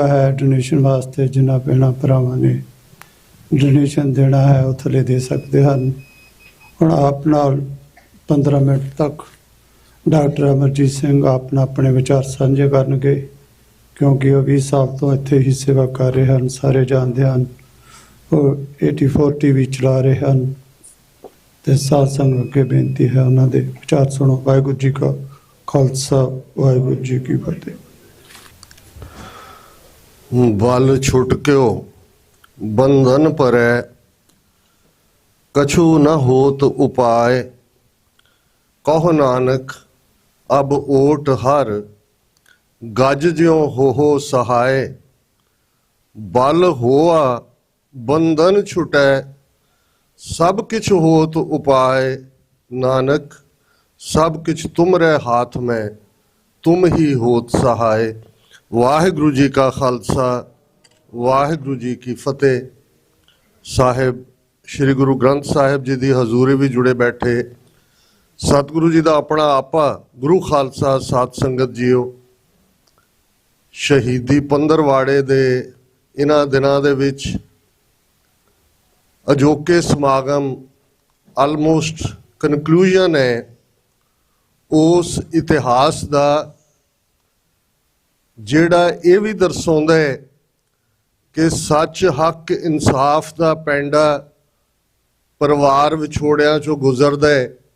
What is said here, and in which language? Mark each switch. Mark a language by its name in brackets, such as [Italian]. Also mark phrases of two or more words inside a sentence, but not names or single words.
[Punjabi] ਹੈ ਡੋਨੇਸ਼ਨ ਵਾਸਤੇ ਜਿਨ੍ਹਾਂ ਭੈਣਾਂ ਭਰਾਵਾਂ ਨੇ ਡੋਨੇਸ਼ਨ ਦੇਣਾ ਹੈ ਉਹ ਥੱਲੇ ਦੇ ਸਕਦੇ ਹਨ ਹੁਣ ਆਪ ਨਾਲ 15 ਮਿੰਟ ਤੱਕ ਡਾਕਟਰ ਅਮਰਜੀਤ ਸਿੰਘ ਆਪਣੇ ਵਿਚਾਰ ਸਾਂਝੇ ਕਰਨਗੇ ਕਿਉਂਕਿ ਉਹ 20 ਸਾਲ ਤੋਂ ਇੱਥੇ ਹੀ ਸੇਵਾ ਕਰ ਰਹੇ ਹਨ ਸਾਰੇ ਜਾਣਦੇ ਹਨ ਉਹ 84 ਟੀਵੀ ਚਲਾ ਰਹੇ ਹਨ ਤੇ ਸਾਧ ਸੰਗਤ ਅੱਗੇ ਬੇਨਤੀ ਹੈ ਉਹਨਾਂ ਦੇ ਵਿਚਾਰ ਸੁਣੋ ਵਾਹਿਗੁਰੂ ਜੀ ਕਾ ਖਾਲਸਾ ਵਾਹਿਗੁਰੂ ਜੀ ਕੀ ਫਤਿਹ ਬਲ ਛੁਟਕਿਓ ਬੰਧਨ ਪਰੈ ਕਛੁ ਨ ਹੋਤ ਉਪਾਇ ਕਹੋ ਨਾਨਕ ਅਬ ਓਟ ਹਰ ਗਜ ਜਿਉਂ ਹੋ ਸਹਾਇ ਬਲ ਹੋਆ ਬੰਧਨ ਛੁਟੈ ਸਭ ਕਿਛੁ ਹੋਤ ਉਪਾਇ ਨਾਨਕ ਸਭ ਕਿਛੁ ਤੁਮਰੇ ਹਾਥ ਮੈਂ ਤੁਮ ਹੀ ਹੋਤ ਸਹਾਇ ਵਾਹਿਗੁਰੂ ਜੀ ਕਾ ਖਾਲਸਾ ਵਾਹਿਗੁਰੂ ਜੀ ਕੀ ਫਤਿਹ ਸਾਹਿਬ ਸ੍ਰੀ ਗੁਰੂ ਗ੍ਰੰਥ ਸਾਹਿਬ ਜੀ ਕੀ ਹਜ਼ੂਰੀ ਭੀ ਜੁੜੇ ਬੈਠੇ ਸਤਿਗੁਰੂ ਜੀ ਕਾ ਅਪਨਾ ਆਪਾ ਗੁਰੂ ਖਾਲਸਾ ਸਾਧ ਸੰਗਤ ਜੀਓ ਸ਼ਹੀਦੀ ਪੰਦਰਵਾੜੇ ਦੇ ਇਨ੍ਹਾਂ ਦਿਨਾਂ ਦੇ ਵਿਚ ਅਜੋਕੇ ਸਮਾਗਮ [English] almost conclusion [Punjabi] ਹੈ ਉਸ ਇਤਿਹਾਸ ਦਾ, ਜਿਹੜਾ ਇਹ ਵੀ ਦਰਸਾਉਂਦਾ ਹੈ ਕਿ ਸੱਚ, ਹੱਕ, ਇਨਸਾਫ ਦਾ ਪੈਂਡਾ ਪਰਿਵਾਰ ਵਿਛੋੜਿਆਂ ਚੋਂ ਗੁਜ਼ਰਦਾ ਹੈ।